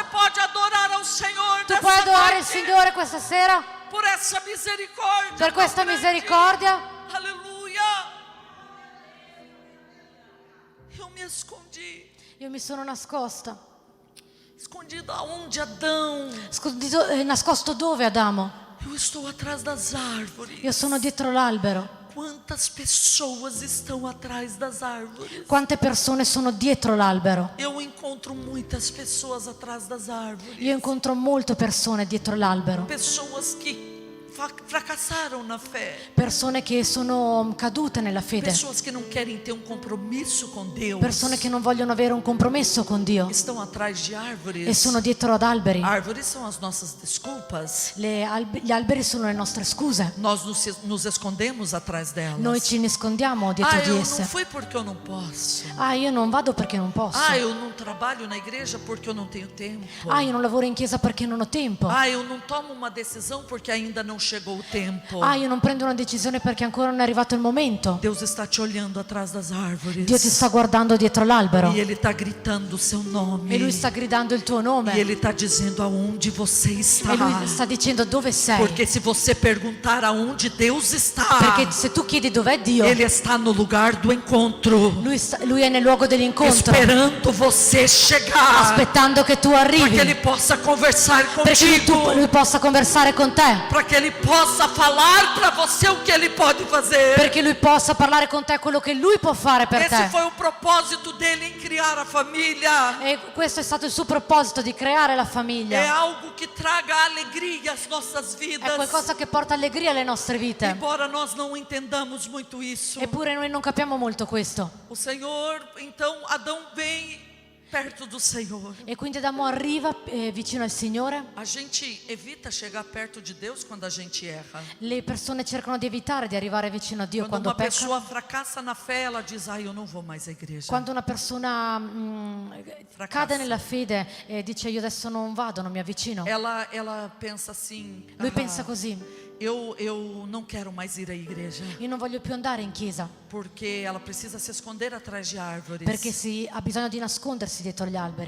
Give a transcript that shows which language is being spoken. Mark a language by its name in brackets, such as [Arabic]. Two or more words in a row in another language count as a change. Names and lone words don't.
[Portuguese] pode adorar ao Senhor [Italian] Tu puoi [Portuguese] nessa [Italian] adorare il [Portuguese] noite [Italian] Signore questa sera [Portuguese] por essa misericórdia. [Italian] per questa [Portuguese] tão grande. [Italian] misericordia. [Portuguese] Aleluia. Eu me escondi. [Italian] Io mi sono nascosta. [Portuguese] Escondido aonde, Adão? [Italian] Nascosto dove, Adamo? [Portuguese] Eu estou atrás das árvores. [Italian] Io sono dietro l'albero. [Portuguese] Quantas pessoas estão atrás das árvores? [Italian] Quante persone sono dietro l'albero? [Portuguese] Eu encontro muitas pessoas atrás das árvores. [Italian] Io incontro molte persone dietro l'albero. [Portuguese] Pessoas que fracassaram na fé. [Italian] Persone che sono cadute nella fede. [Portuguese] Pessoas que não querem ter um compromisso com Deus. [Italian] Persone che non vogliono avere un compromesso con Dio [Portuguese] Estão atrás de árvores. [Italian] e sono dietro ad alberi. [Portuguese] Árvores são as nossas desculpas. [Italian] Gli alberi sono le nostre scuse. [Portuguese] Nós nos escondemos atrás delas. [Italian] Noi ci nascondiamo dietro di [Portuguese] Eu não esse. fui porque eu não posso. [Italian] Io non vado perché non posso. [Portuguese] Eu não trabalho na igreja porque eu não tenho tempo. [Italian] Io non lavoro in chiesa perché non ho tempo. [Portuguese] Eu não tomo uma decisão porque ainda não chegou o tempo. [Italian] Io non prendo una decisione perché ancora non è arrivato il momento. [Portuguese] Deus está te olhando atrás das árvores. [Italian] Dio ti sta guardando dietro l'albero [Portuguese] E Ele está gritando o seu nome. [Italian] e Lui sta gridando il tuo [Portuguese] E [Italian] nome [Portuguese] Ele está dizendo aonde você está. [Italian] e Lui sta dicendo dove sei. [Portuguese] Porque se você perguntar aonde Deus está, [Italian] Perché se tu chiedi dov'è Dio, [Portuguese] Ele está no lugar do encontro, [Italian] Lui è nel luogo dell'incontro, [Portuguese] esperando você chegar, [Italian] aspettando che tu [Portuguese] para que [Italian] arrivi, [Portuguese] Ele possa conversar [Italian] perché [Portuguese] contigo, [Italian] Lui possa conversare con te, [Portuguese] para que Ele possa falar para você o que Ele pode fazer. [Italian] perché Lui possa parlare con te quello che Lui può fare per [Portuguese] Esse [Italian] te. [Portuguese] foi o propósito dele em criar a família. [Italian] E questo è stato il suo proposito, di creare la [Portuguese] É [Italian] famiglia. [Portuguese] algo que traga alegria às nossas [Italian] È [Portuguese] vidas. [Italian] qualcosa che porta allegria alle nostre vite. [Portuguese] Embora nós não entendamos muito isso. [Italian] Eppure noi non capiamo molto questo. [Portuguese] O Senhor, então Adão vem perto do Senhor. [Italian] E quindi Adamo arriva vicino al Signore. [Portuguese] A gente evita chegar perto de Deus quando a gente erra. [Italian] Le persone cercano di evitare di arrivare vicino a Dio [Portuguese] Quando quando uma [Italian] peccano. [Portuguese] pessoa fracassa na fé, ela diz: eu não vou mais à igreja. [Italian] Quando una persona cade nella fede e dice io adesso non vado, non mi avvicino. [Portuguese] Ela pensa assim: [Italian] Lui pensa così, [Portuguese] eu não quero mais ir à igreja. [Italian] io non voglio più andare in chiesa, [Portuguese] Porque ela precisa se esconder atrás de árvores. [Italian] perché ha bisogno di nascondersi dietro gli alberi.